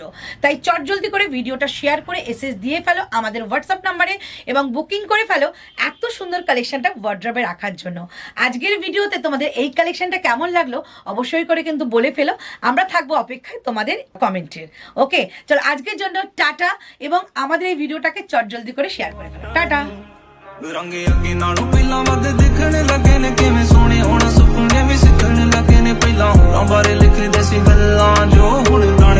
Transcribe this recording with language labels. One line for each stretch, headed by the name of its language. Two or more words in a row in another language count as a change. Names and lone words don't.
Bangla: তাই চটজলদি করে ভিডিওটা শেয়ার করে এসএস দিয়ে ফেলো আমাদের হোয়াটসঅ্যাপ নাম্বারে এবং বুকিং করে ফেলো এত সুন্দর কালেকশনটা ওয়ার্ড্রবে রাখার জন্য। আজকের ভিডিওতে তোমাদের এই কালেকশনটা কেমন লাগলো অবশ্যই করে কিন্তু বলে ফেলো, আমরা থাকবো অপেক্ষায় তোমাদের কমেন্টের। ওকে, চলো আজকের জন্য টাটা, এবং আমাদের এই ভিডিওটাকে চটজলদি করে শেয়ার করে ফেলো। টাটা।
Punjabi: ਰੰਗੇ ਅੱਗੇ ਨਾਲੋਂ ਪਹਿਲਾਂ ਵੱਧ ਦਿਖਣ ਲੱਗੇ ਨੇ, ਕਿਵੇਂ ਸੋਹਣੇ ਹੁਣ ਸੁਪਨੇ ਵੀ ਸਿੱਖਣ ਲੱਗੇ ਨੇ। ਪਹਿਲਾਂ ਹੋਰਾਂ ਬਾਰੇ ਲਿਖਦੇ ਸੀ ਗੱਲਾਂ ਜੋ ਹੁਣ